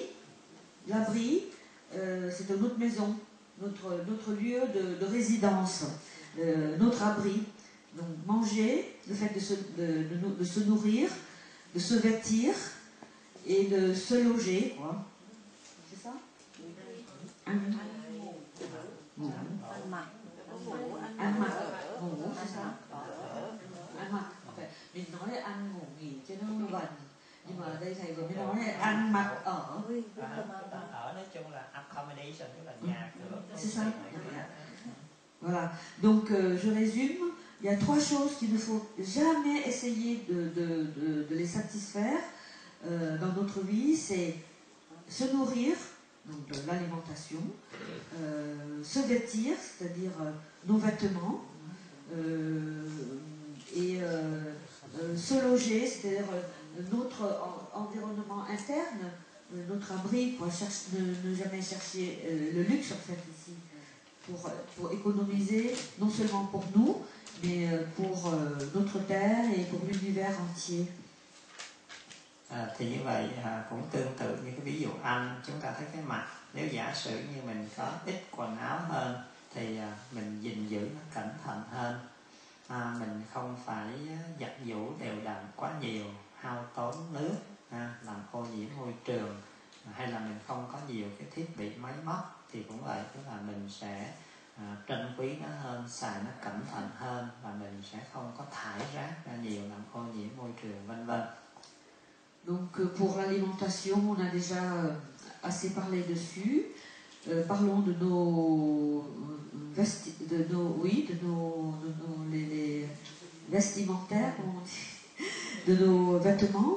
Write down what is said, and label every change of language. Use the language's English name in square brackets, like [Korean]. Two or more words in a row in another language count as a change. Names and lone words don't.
[French] L'abri, c'est notre maison, notre lieu de résidence, notre abri. Donc manger, le fait de se nourrir, de se vêtir et de se loger, quoi. C'est ça? [Vietnamese] Ăn mặc, ngủ, [French] c'est ça? [Vietnamese] Ăn mặc. Mình nói là ăn ngủ nghỉ cho nó gần. Nhưng mà ở đây thầy vừa mới nói là ăn mặc ở. Ở nói chung là accommodation, tức là nhà cửa. [French] C'est ça. Voilà. Donc je résume. Il y a 3 choses qu'il ne faut jamais essayer de les satisfaire dans notre vie. C'est se nourrir, donc de l'alimentation, se vêtir, c'est-à-dire nos vêtements, et se loger, c'est-à-dire notre environnement interne, notre abri, quoi. Ne jamais chercher le luxe en fait ici, pour économiser non seulement pour nous, mais pour notre terre et pour l'univers entier. [Vietnamese] Thì như vậy cũng tương tự như cái ví dụ ăn, chúng ta thấy cái mặt, nếu giả sử như mình có ít quần áo hơn thì mình gìn giữ nó cẩn thận hơn, mình không phải giặt giũ đều đặn quá nhiều, hao tốn nước, làm ô nhiễm môi trường, hay là mình không có nhiều cái thiết bị máy móc thì cũng vậy, tức là mình sẽ trân quý nó hơn, xài nó cẩn thận hơn, và mình sẽ không có thải rác ra nhiều làm ô nhiễm môi trường, vân vân. [French] Donc pour l'alimentation, on a déjà assez parlé dessus. Parlons de nos les vestimentaires, de nos vêtements.